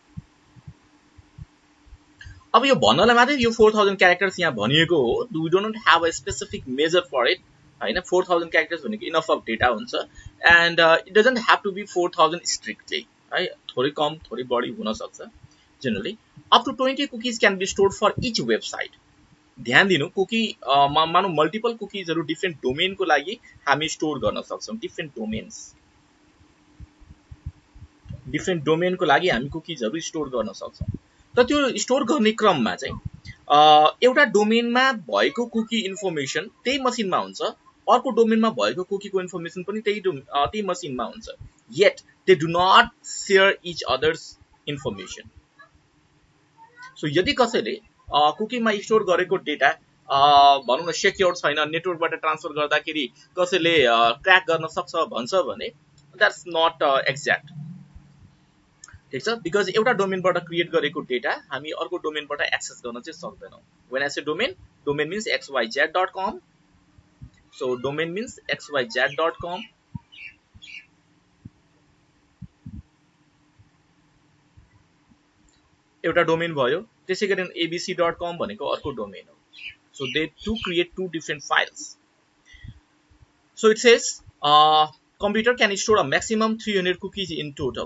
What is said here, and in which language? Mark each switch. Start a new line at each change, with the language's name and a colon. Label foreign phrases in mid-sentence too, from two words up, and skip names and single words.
Nepali: अब यो भन्नलाई मात्रै यो 4000 क्यारेक्टर्स यहाँ भनिएको हो,
English: we don't have a specific measure for it
Nepali: हैन। 4000 क्यारेक्टर्स भनेको
English: enough of data
Nepali: हुन्छ
English: and it doesn't have to be 4000 strictly
Nepali: है, थोरै कम थोरै बढी हुन सक्छ।
English: Generally, up to 20 cookies can be stored for each website।
Nepali: ध्यान दिनु, कुकी मानौ
English: multiple cookiesहरु different domainको
Nepali: लागि हामी स्टोर गर्न सक्छौं।
English: different domainको
Nepali: लागि हामी कुकीजहरु स्टोर गर्न सक्छौं। तर त्यो स्टोर गर्ने क्रममा चाहिँ एउटा डोमेनमा भएको
English: cookie information
Nepali: त्यही मसिनमा हुन्छ, अर्को डोमेनमा भएको कुकीको इन्फर्मेसन पनि त्यही मसिनमा हुन्छ।
English: Yet they do not share each other's information।
Nepali: सो यदि कसैले कुकीमा स्टोर गरेको डेटा भनौं न सेक्योर छैन, नेटवर्कबाट ट्रान्सफर गर्दाखेरि कसैले ट्र्याक गर्न सक्छ भन्छ भने
English: that's not exact.
Nepali: ठीक छ, बिकज एउटा डोमेनबाट क्रिएट गरेको डेटा हामी अर्को डोमेनबाट एक्सेस गर्न चाहिँ सक्दैनौं।
English: when I say domain means xyz.com। so domain means xyz.com। सो डोमेन मीन्स xyz.com।
Nepali: एउटा डोमेन भयो, त्यसैगरी abc.com भनेको अर्को डोमेन हो।
English: so they to create to different files। so it says computer can store a maximum 300 cookies in total।